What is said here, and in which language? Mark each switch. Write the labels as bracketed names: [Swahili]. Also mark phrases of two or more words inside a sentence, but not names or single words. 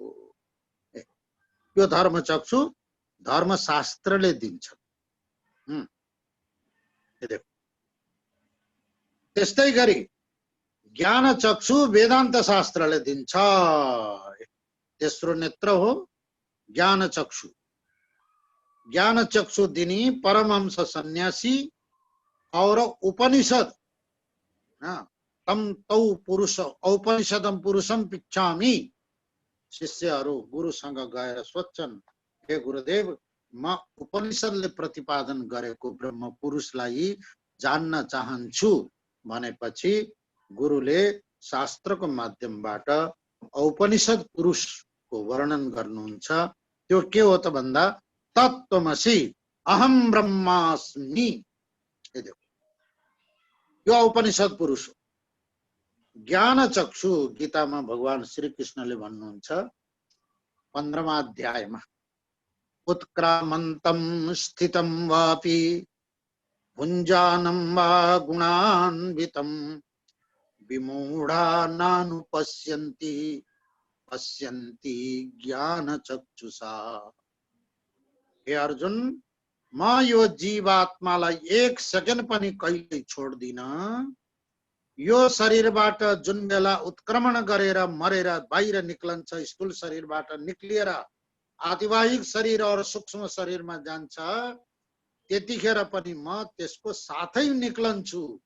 [Nepali] यो धर्मचक्षु धर्मशास्त्रले दिन्छ। त्यस्तै गरी ज्ञानचक्षु वेदान्त शास्त्रले दिन्छ। तेस्रो नेत्र हो ज्ञानचक्षु। ज्ञानचक्षु दिनी परमहंस सन्यासी और उपनिषद [Sanskrit] तम तौ पुरुष औपनिषदम पुरुषम पिच्छामि। [Nepali] शिष्यहरू गुरुसँग गएर सोध्छन्, हे गुरुदेव, म उपनिषदले प्रतिपादन गरेको ब्रह्म पुरुषलाई जान्न चाहन्छु भनेपछि गुरुले शास्त्रको माध्यमबाट औपनिषद पुरुषको वर्णन गर्नुहुन्छ। त्यो के हो त भन्दा [Sanskrit] तत्त्वमसि अहम ब्रह्मास्मि। [Nepali] यो औपनिषद पुरुष हो। ज्ञानचक्षु गीतामा भगवान श्री कृष्णले भन्नुहुन्छ 15वां अध्यायमा, [Sanskrit] उत्क्रामन्तं स्थितं वापि भुञ्जानं वा गुणान्वितं विमूढा नानुपश्यन्ति पश्यन्ति ज्ञानचक्षुषा। [Nepali] हे अर्जुन, म यो जीवात्मालाई एक सेकेन्ड पनि कहिल्यै छोड्दिन। यो शरीरबाट जुन बेला उत्क्रमण गरेर मरेर बाहिर निक्लन्छ, स्थूल शरीरबाट निक्लिएर आतिवाहिक शरीर और सूक्ष्म शरीरमा जान्छ त्यतिखेर पनि म त्यसको साथै निक्लन्छु।